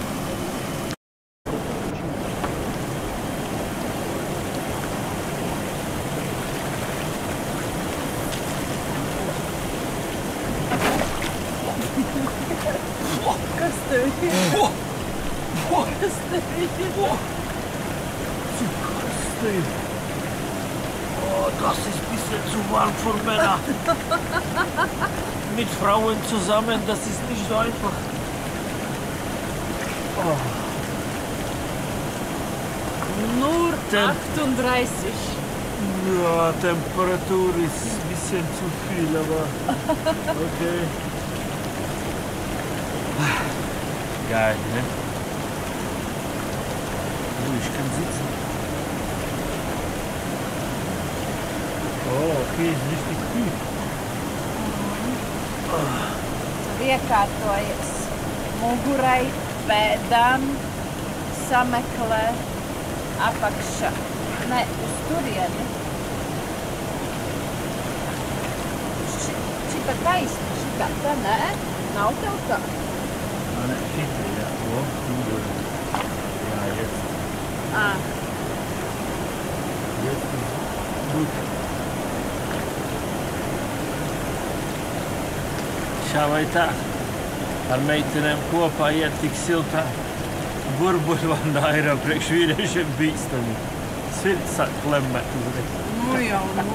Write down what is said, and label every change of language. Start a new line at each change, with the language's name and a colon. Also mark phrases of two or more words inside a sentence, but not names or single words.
Latvian: Kas tev ir? Kas tev ir? Kas tev ir?
German: Das ist ein bisschen zu warm für Männer. Mit Frauen zusammen, das ist nicht so einfach. Nur 38. Ja, Temperatur ist ein bisschen zu viel, aber okay. Geil, ne? Ich kann sitzen. Oh, okay, ist richtig tief.
Latvian: Iekārtojies mugurai, pēdām, sameklē apakšā. Ne, uz turieni. Šita taisna, šita tā, nē? Nav tev tā? Ne, šita, jā. O, muguri. Jā,
German: jetzt. Jetzt ist gut.
Latvian: Šā vai tā, ar meitenēm kopā iet tik siltā burbuļvannā ir priekš vīriešiem bīstami. Sirds sāk klemēt uzreiz. Nu jau.